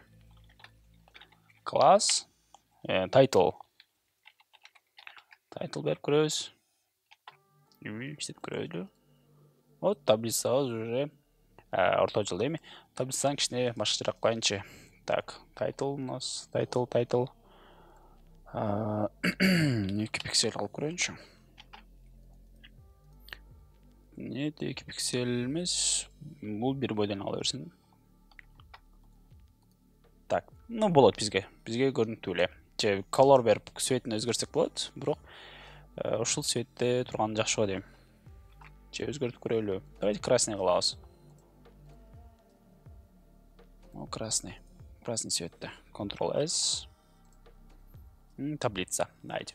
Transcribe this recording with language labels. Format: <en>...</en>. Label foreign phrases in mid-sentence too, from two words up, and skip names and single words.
<ky>Класс title берип көрөбүз. Иштеп көрөлү. Вот таблицабыз уже орточулда. Эми таблицаны кичине башкачараак коеюнчу. Так, title</ky> <ru>у нас</ru> <ky>title 2 пиксель алып көрөйүнчү.</ky> <kk>не 2 пиксель емес, бұл бір бойдан ала берсін.</kk> <ru>Так, ну</ru> <ky>болот бизге көрүнүктүү эле. Же color берип цветин өзгөртсөк болот, бирок ушул цветте турган жакшы го дейм. Же өзгөртүп көрөлү.</ky> <ru>Давайте красный кылабыз.</ru> <ky>Красный цветте.</ky> <ru>Ctrl-S. Таблица. Дайте.</ru>